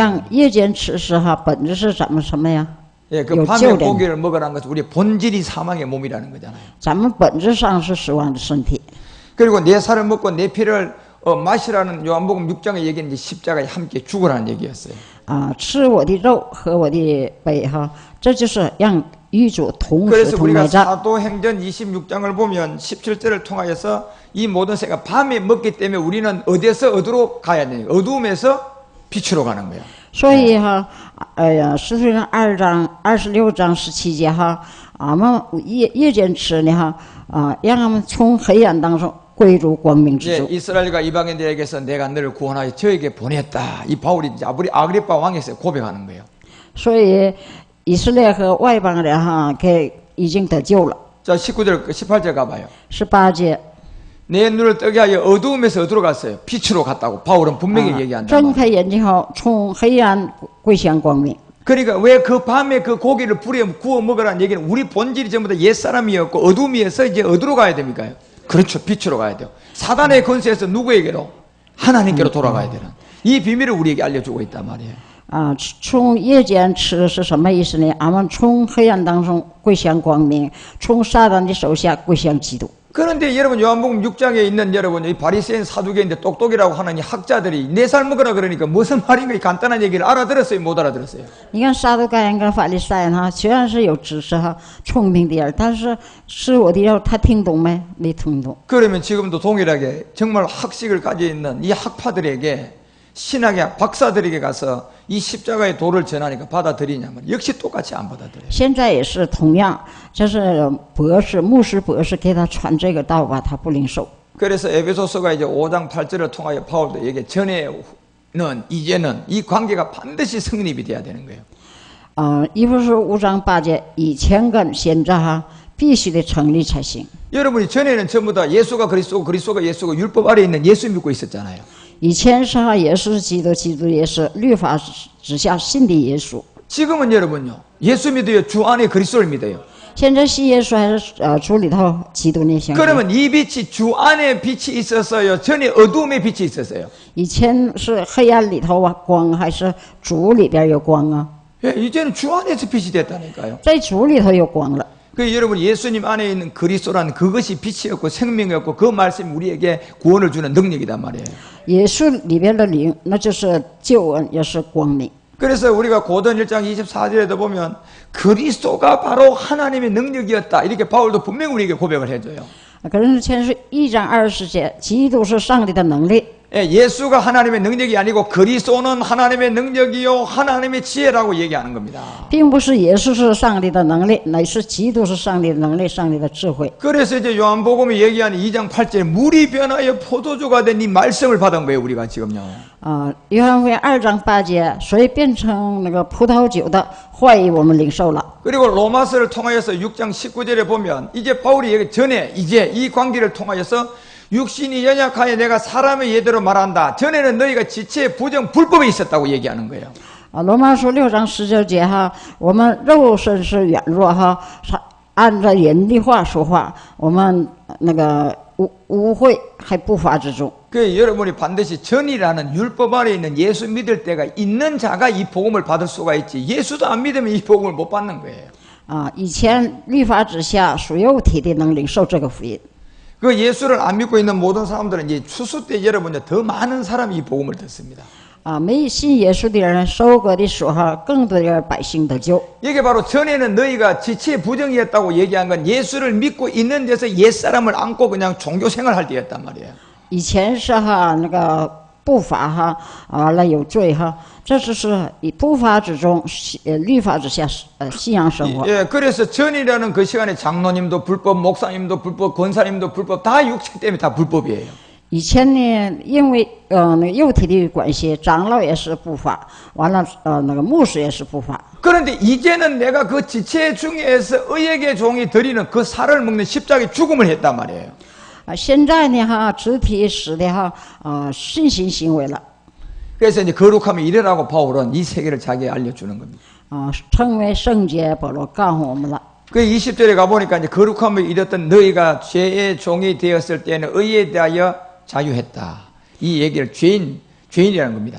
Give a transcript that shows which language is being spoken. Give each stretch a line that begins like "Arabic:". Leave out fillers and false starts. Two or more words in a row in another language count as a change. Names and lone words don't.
Chinese: 让夜间吃是哈，本质是咱们什么呀？
Korean: 예, 그
Chinese: 有
Korean: 밤에
Chinese: 旧人，
Korean: 고기를 먹으라는 것은 우리 본질이 사망의 몸이라는 거잖아요.
Chinese: 咱们本质上是死亡的身体。
Korean: 그리고 내 살을 먹고 내 피를 마시라는 요한복음 6장의 얘기는 이제 십자가에 함께 죽으라는 얘기였어요.
Chinese: 吃我的肉，喝我的杯哈，这就是让与主同死
Korean: 그래서
Chinese: 同
Korean: 우리가
Chinese: 埋葬。
Korean: 사도행전 26장을 보면 17절을 통하여서 이 모든 새가 밤에 먹기 때문에 우리는 어디에서 어디로 가야 되냐? 어두움에서 빛으로 가는 거예요.
Chinese: 所以哈，使徒行传2章26章17节哈，俺们夜间吃呢哈，让他们从黑暗当中归入光明之
Korean: 이제
Chinese: 中。
Korean: 이스라엘과 이방인들에게서 내가 너를 구원하여 저에게 보냈다. 이 바울이 이제 아그리파 왕에서 고백하는 거예요.
Chinese: 所以以色列和外邦人哈，已经得救了。
Korean: 자, 19절, 18절 가봐요.
Chinese: 18节，
Korean: 내 눈을 뜨게 하여 어두움에서 어디로 갔어요? 빛으로 갔다고 바울은 분명히 얘기한다.
Chinese: 睁开眼睛后，从黑暗归向光明。
Korean: 그러니까 왜 그 밤에 그 고기를 불에 구워 먹으라는 얘기는 우리 본질이 전부 다 옛사람이었고 어둠이어서 이제 어디로 가야 됩니까? 그렇죠. 빛으로 가야 돼요. 사단의 권세에서 누구에게로? 하나님께로 돌아가야 되는 이 비밀을 우리에게 알려주고 있단 말이에요.
Chinese: 从夜间吃是什么意思呢？俺们从黑暗当中归向光明，从撒旦的手下归向基督。
Korean: 그런데 여러분 요한복음 6장에 있는 여러분 이 바리새인 사두개인데 똑똑이라고 하는 이 학자들이 내 살 먹으라 그러니까 무슨 말인가 이 간단한 얘기를 알아들었어요? 못 알아들었어요?
Chinese: 你看撒都该人跟法利赛人哈，虽然是有知识哈、聪明的人，但是吃我的肉，他听懂没？没听懂。
Korean: 그러면 지금도 동일하게 정말 학식을 가지고 있는 이 학파들에게 신학의 박사들에게 가서 이 십자가의 도를 전하니까 받아들이냐면 역시 똑같이 안 받아들여요.
Chinese: 现在也是同样，就是博士、牧师、博士给他传这个道吧，他不领受。
Korean: 그래서 에베소서가 이제 5장 8절을 통하여 바울도 얘기해 전에는 이제는 이 관계가 반드시 성립이 돼야 되는 거예요.
Chinese: 一部是5章8节，以前跟现在哈必须得成立才行。
Korean: 여러분이 전에는 전부 다 예수가 그리스도고 그리스도가 예수고 율법 아래 있는 예수 믿고 있었잖아요.
Chinese: 以前是哈耶稣是基督，基督也是律法之下信的耶稣。
Korean: 지금은 여러분요. 예수 믿어요. 주 안에 그리스도를 믿어요.
Chinese: 现在信耶稣还是主里头基督呢？相信。
Korean: 그러면 이 빛이 주 안에 빛이 있었어요. 전에 어두움에 빛이 있었어요.
Chinese: 以前是黑暗里头啊光，还是主里边有光啊？
Korean: 예, 이제는 주 안에서 빛이 됐다니까요.
Chinese: 在主里头有光了。
Korean: 그 여러분 예수님 안에 있는 그리스도라는 그것이 빛이었고 생명이었고 그 말씀이 우리에게 구원을 주는 능력이단 말이에요.
Chinese: 耶稣里边的灵，那就是救恩，也是光明。
Korean: 그래서 우리가 고전 1장 24절에도 보면 그리스도가 바로 하나님의 능력이었다. 이렇게 바울도 분명히 우리에게 고백을 해줘요.
Chinese: 可是前是1章20节，基督是上帝的能力。
Korean: 예, 예수가 하나님의 능력이 아니고 그리스도는 하나님의 능력이요 하나님의 지혜라고 얘기하는 겁니다.
Chinese: 并不是耶稣是上帝的能力，乃是基督是上帝的能力，上帝的智慧。
Korean: 그래서 이제 요한복음이 얘기하는 2장 8절 물이 변하여 포도주가 된 이 말씀을 받은 거예요. 우리가 지금요.
Chinese: 约翰福音2章8节，所以变成那个葡萄酒的话语，我们领受了。
Korean: 그리고 로마서를 통하여서 6장 19절에 보면 이제 바울이 얘기 전에 이제 이 관계를 통하여서 육신이 연약하여 내가 사람의 예대로 말한다. 전에는 너희가 지체 부정 불법에 있었다고 얘기하는 거예요.
Chinese: 罗马书6章19节哈，我们肉身是软弱哈，按照人的话说话，我们那个污秽还不法之中。
Korean: 그 여러분이 반드시 전이라는 율법 아래 있는 예수 믿을 때가 있는 자가 이 복음을 받을 수가 있지. 예수도 안 믿으면 이 복음을 못 받는 거예요.
Chinese: 以前律法之下属肉体的能领受这个福音。
Korean: 그 예수를 안 믿고 있는 모든 사람들은 이제 추수 때 여러분 더 많은 사람이 이 복음을 듣습니다.
Chinese: 没信耶稣的人收割的时候，更多的百姓得救。
Korean: 이게 바로 전에는 너희가 지체 부정이었다고 얘기한 건 예수를 믿고 있는 데서 옛사람을 안고 그냥 종교 생활할 때였단 말이에요.
Chinese: 以前是哈那个不法哈，完了有罪哈，这就是以不法之中，律法之下信仰生活。
Korean: 예, 그래서 전이라는 그 시간에 장로님도 불법, 목사님도 불법, 권사님도 불법, 다 육체 때문에 다 불법이에요.
Chinese: 以前呢，因为那个肉体的关系，长老也是不法，完了那个牧师也是不法。
Korean: 그런데 이제는 내가 그 지체 중에서 의에게 종이 드리는 그 살을 먹는 십자가의 죽음을 했단 말이에요.
Chinese: 现在呢哈，肢体使的哈信心行为了。
Korean: 그래서 이제 거룩하면 이래라고 바울은 이 세계를 자기에 알려주는 겁니다.
Chinese: 成为圣洁，保罗告诉我们了。
Korean: 그 20절에 가보니까 이제 거룩함을 잃었던 너희가 죄의 종이 되었을 때는 의에 대하여 자유했다. 이 얘기를 죄인이라는 겁니다.